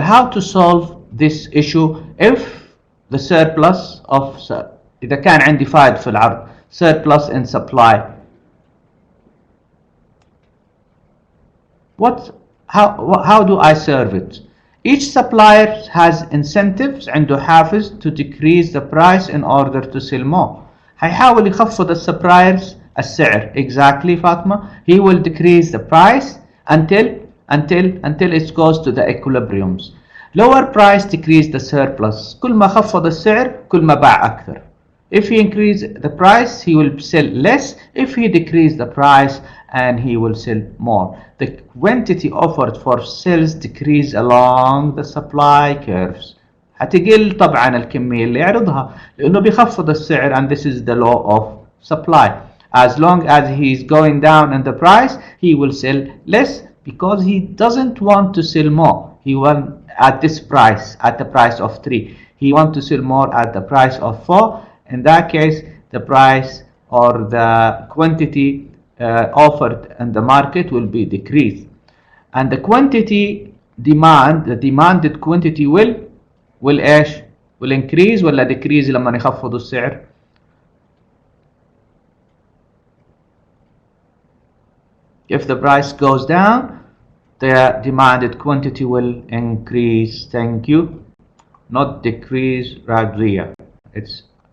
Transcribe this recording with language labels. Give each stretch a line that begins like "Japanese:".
English: How to solve this issue if the surplus of
Arabic: إذا كان عندي فائض في العرض,
English: surplus in supply. How do I serve it? Each supplier has incentives,
Arabic: عنده حافز
English: to decrease the price in order to sell more.
Arabic: هيحاول يخفض السبلايرز السعر.
English: Exactly, Fatma. He will decrease the price until it goes to the equilibriums. Lower price decrease the surplus.
Arabic: كل ما خفض السعر كل ما باع أكثر.
English: If he increase the price, he will sell less. If he decrease the price, and he will sell more. The quantity offered for sales decrease along the supply curves.
Arabic: هتقل طبعا الكمية اللي يعرضها لأنه بيخفض السعر,
English: and this is the law of supply. As long as he is going down in the price, he will sell less because he doesn't want to sell more. He wants at this price, at the price of 3. He wants to sell more at the price of 4. In that case, the price or the quantity offered in the market will be decreased, and the quantity demand, the demanded quantity will
Arabic: ايش؟
English: will increase
Arabic: ولا
English: decrease
Arabic: لما يخفضوا السعر؟
English: If the price goes down, the demanded quantity will increase. Thank you. Not decrease, Radria. It's